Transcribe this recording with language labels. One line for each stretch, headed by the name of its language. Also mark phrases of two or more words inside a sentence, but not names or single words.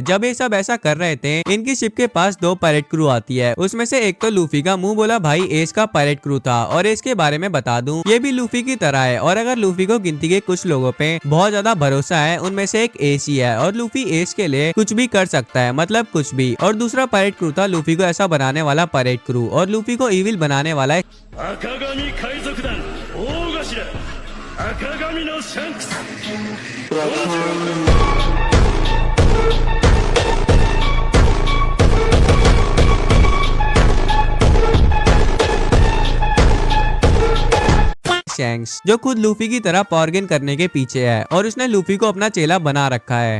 Hindi: जब ये सब ऐसा कर रहे थे, इनकी शिप के पास 2
English: pirate crew
Hindi: आती है, उसमें से एक तो लूफी का मुंह बोला भाई एस का
English: pirate crew
Hindi: था। और इसके बारे में बता दूं, ये भी लूफी की तरह है और अगर लूफी को गिनती के कुछ लोगों पे बहुत ज्यादा भरोसा है, उनमें से एक एस ही है और लूफी एस के लिए कुछ भी कर सकता है, मतलब कुछ भी। और दूसरा
English: pirate crew
Hindi: था लूफी को ऐसा बनाने वाला
English: pirate crew,
Hindi: और लूफी को इविल बनाने वाला है
Japanese: 赤髪のシャンクス。
Hindi: शैंक्स, जो खुद लूफी की तरह
English: power gain
Hindi: करने के पीछे है और उसने लूफी को अपना चेला बना रखा है।